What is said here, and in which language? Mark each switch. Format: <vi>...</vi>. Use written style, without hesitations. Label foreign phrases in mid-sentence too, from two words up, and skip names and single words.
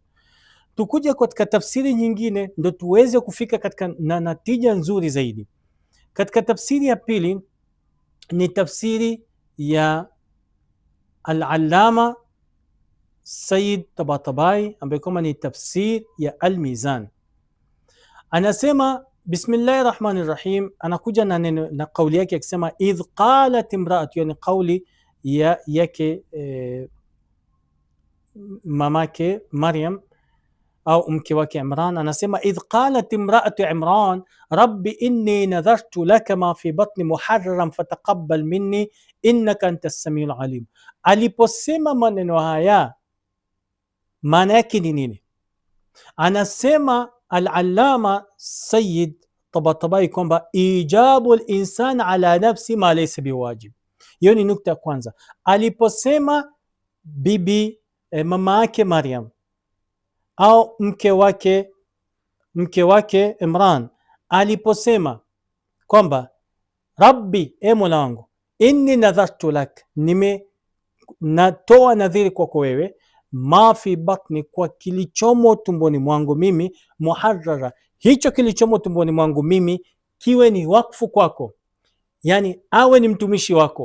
<sw>Tukuje katika tafsiri nyingine ndo tuweze kufika katika na natija nzuri zaidi. Katika tafsiri ya pili ni tafsiri ya Al-Allama Sayyid Tabatabai ambaye kama ni tafsir ya Al-Mizan. Anasema</sw> <ar>بسم الله الرحمن الرحيم,</ar> <sw>anakuja na kauli yake akisema</sw> <ar>إذ قالت امرأة,</ar> <sw>yani kauli yake mamake Maryam au mke wake Imran.</sw> <ar>Anasema إذ قالت امرأة عمران رب إني نذرت لك ما في بطني محررا فتقبل مني إنك أنت السميع العليم.</ar> <sw>Aliposema maneno haya, maana yake ni nini? Anasema Al-Allama Sayyid Tabatabai kwamba</sw> <ar>إيجاب الإنسان على نفسه ما ليس بواجب.</ar> <sw>Hiyo ni nukta ya kwanza. Aliposema bibi mama yake Maryam au mke wake Imran, aliposema kwamba Rabbi, e Mola wangu,</sw> <ar>إني نذرت لك,</ar> <sw>natoa nadhiri kwako wewe,</sw> <ar>ما في بطني,</ar> <sw>kwa kilichomo tumboni mwangu mimi, muharrara, hicho kilichomo tumboni mwangu mimi kiwe ni wakfu kwako, yani awe ni mtumishi wako.</sw>